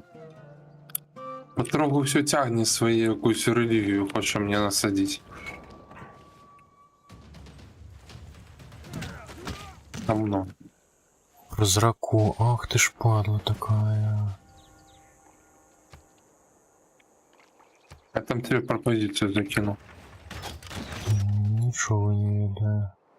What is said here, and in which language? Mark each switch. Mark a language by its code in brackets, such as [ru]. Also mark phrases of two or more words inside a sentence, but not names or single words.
[uk] Потрогу все тягне свою якусь релігію, хоче мені насадити. Давно. [ru] Прозраку, ах ты ж падла такая. [uk] Я там тебе пропозицію закину. [be] Нічого не ведаю.